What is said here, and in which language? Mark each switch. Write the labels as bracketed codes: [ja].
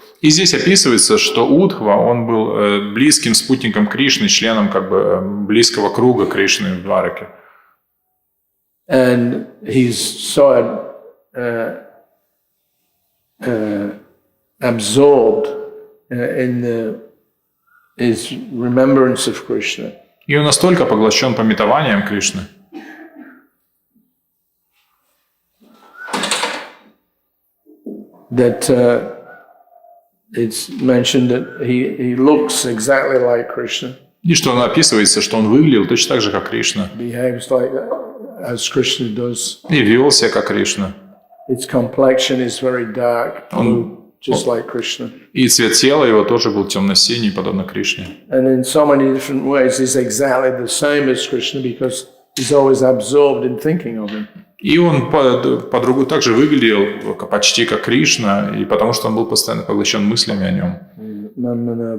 [ru] И здесь описывается, что Удхва, он был близким спутником Кришны, членом как бы близкого круга Кришны в Двараке. [en] And he's so absorbed in his remembrance of Krishna. [ru] И он настолько поглощен памятованием Кришны, [en] that it's mentioned that he looks exactly like Krishna, [ru] и что описывается, что он выглядел точно так же, как Кришна, [en] behaves like as Krishna does. [ru] и вел себя как Кришна. [en] Its complexion is very dark blue, just like Krishna. [ru] И цвет тела его тоже был темно-синий, подобно Кришне. [en] And in so many different ways, he's exactly the same as Krishna because he's always absorbed in thinking of him. [ru] И он по-другому также выглядел почти как Кришна, и потому что он был постоянно поглощен мыслями о нем.